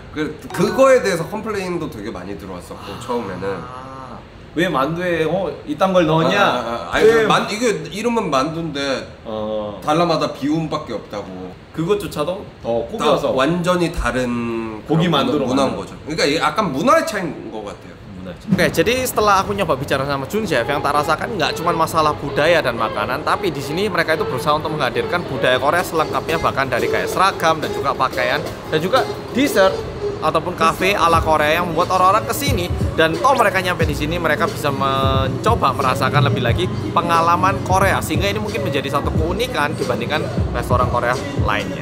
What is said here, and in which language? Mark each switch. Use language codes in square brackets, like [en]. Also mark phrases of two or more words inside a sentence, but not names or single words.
[ko] 그거에 대해서 컴플레인도 되게 많이 들어왔었고 처음에는. 왜 만두에 이딴 걸 넣었냐? 이게 이름은 만두인데 달라마다 비움밖에 없다고. 그것조차도 더 꾸겨서 완전히 다른 고기 만두로 문화인 만든 거죠. 그러니까 이게 약간 문화의 차이인 것 같아요. [id] Oke, jadi setelah aku nyoba bicara sama Jun Chef, yang tak rasakan nggak cuma masalah budaya dan makanan, tapi di sini mereka itu berusaha untuk menghadirkan budaya Korea selengkapnya, bahkan dari kayak seragam dan juga pakaian dan juga dessert ataupun kafe ala Korea yang membuat orang-orang kesini dan toh mereka nyampe di sini mereka bisa mencoba merasakan lebih lagi pengalaman Korea sehingga ini mungkin menjadi satu keunikan dibandingkan restoran Korea lainnya.